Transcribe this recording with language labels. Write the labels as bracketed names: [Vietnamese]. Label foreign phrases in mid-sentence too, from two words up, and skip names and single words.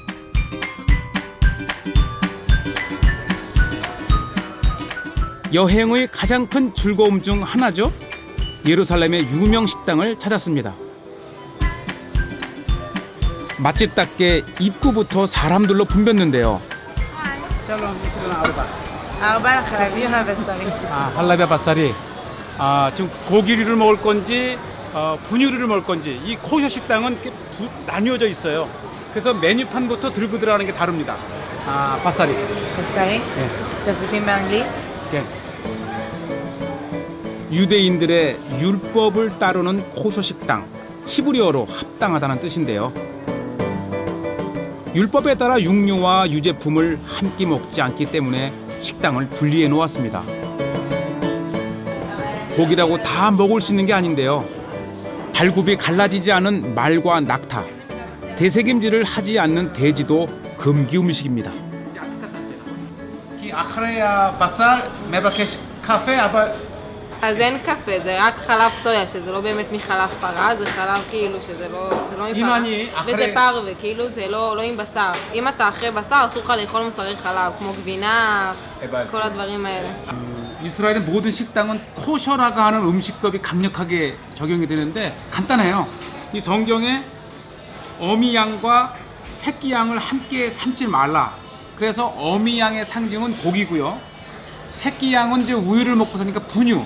[Korean] 여행의 가장 큰 즐거움 중 하나죠. 예루살렘의 유명 식당을 찾았습니다. 맛집답게 입구부터 사람들로 붐볐는데요. [Hebrew] ארבע לחלבי והבשרי. חלבי או בשרי. [Korean] 지금 고기류를 먹을 건지 분유류를 먹을 건지 이 코셔 식당은 이렇게 나뉘어져 있어요. 그래서 메뉴판부터 들고 들어가는 게 다릅니다. [Hebrew] 바사리. בשרי? תבלינים באנגלית? [Korean] 네. 유대인들의 율법을 따르는 코셔 식당, 히브리어로 합당하다는 뜻인데요. 율법에 따라 육류와 유제품을 한 끼 먹지 않기 때문에 식당을 분리해 놓았습니다. 고기라고 다 먹을 수 있는 게 아닌데요. 발굽이 갈라지지 않은 말과 낙타, 대세김질을 하지 않는 돼지도 금기 음식입니다. [Hebrew] כי אחרי הבשר מבקש קפה, אבל אז אין קפה, זה רק חלב סויה, שזה לא באמת מחלב פרה, זה חלב כאילו שזה לא מפרה. אני אחרי- וזה פרווה, כאילו זה לא עם בשר. אם אתה אחרי בשר, אסור לך לאכול מוצרי חלב, כמו גבינה, כל הדברים האלה. [Korean] 이스라엘의 모든 식당은 코셔라고 하는 음식법이 강력하게 적용이 되는데 간단해요. 이 성경에 어미 양과 새끼 양을 함께 삶지 말라. 그래서 어미 양의 상징은 고기고요. 새끼 양은 이제 우유를 먹고 사니까 분유.